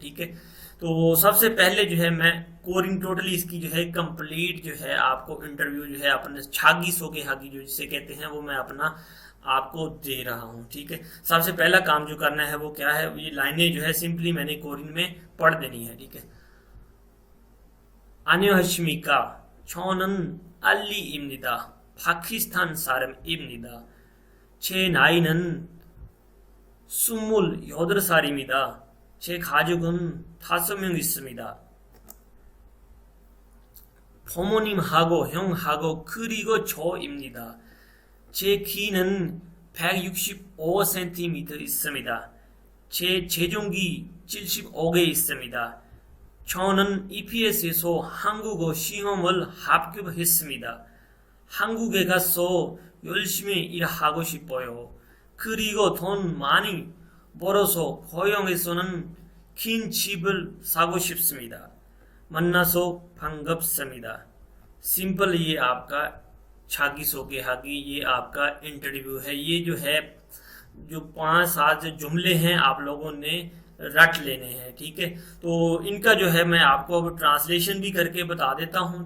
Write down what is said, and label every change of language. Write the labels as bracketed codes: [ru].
[hi] ठीक है, तो सबसे पहले जो है मैं कोरिंग टोटली इसकी जो है कंप्लीट जो है आपको इंटरव्यू जो है अपने छागी सोगे हागी जो जिसे कहते हैं वो मैं अपना आपको दे रहा हूँ। ठीक है, सबसे पहला काम जो करना है वो क्या है, ये लाइनें जो है सिंपली मैंने कोरिन में पढ़ देनी है। ठीक है, [ko] 안녕하십니까 저는 알리입니다. 파키스탄 사람입니다. 제 나이는 28살입니다. 제 가족은 5명 있습니다. 부모님하고 형하고 그리고 저입니다. 제 키는 165cm 있습니다. 제 체중이 75개 있습니다. 저는 EPS에서 한국어 시험을 합격했습니다. 한국에 가서 열심히 일하고 싶어요. 그리고 돈 많이 벌어서 고향에서는 긴 집을 사고 싶습니다. 만나서 반갑습니다. [hi] सिंपल ये आपका [ko] छागी सोगे हागी [hi] ये आपका इंटरव्यू है। ये जो है जो 5-7 जुमले हैं आप लोगों ने रट लेने हैं। ठीक है, तो इनका जो है मैं आपको अब ट्रांसलेशन भी करके बता देता हूँ।